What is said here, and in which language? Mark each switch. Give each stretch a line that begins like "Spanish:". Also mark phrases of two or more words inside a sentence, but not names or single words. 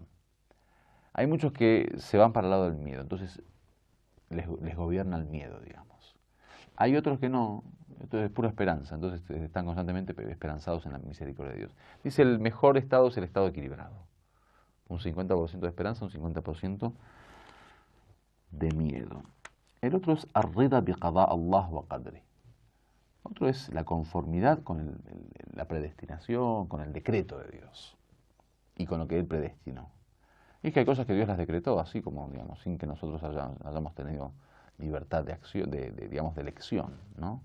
Spanish: Hay muchos que se van para el lado del miedo, entonces les gobierna el miedo, digamos. Hay otros que no, entonces es pura esperanza, entonces están constantemente esperanzados en la misericordia de Dios. Dice, el mejor estado es el estado equilibrado. Un 50% de esperanza, un 50% de miedo. El otro es
Arabic: الرضا بقضاء الله وقدره.
Spanish: Otro es la conformidad con la predestinación, con el decreto de Dios y con lo que Él predestinó. Y es que hay cosas que Dios las decretó, así como, digamos, sin que nosotros hayamos tenido libertad de acción, digamos, de elección, ¿no?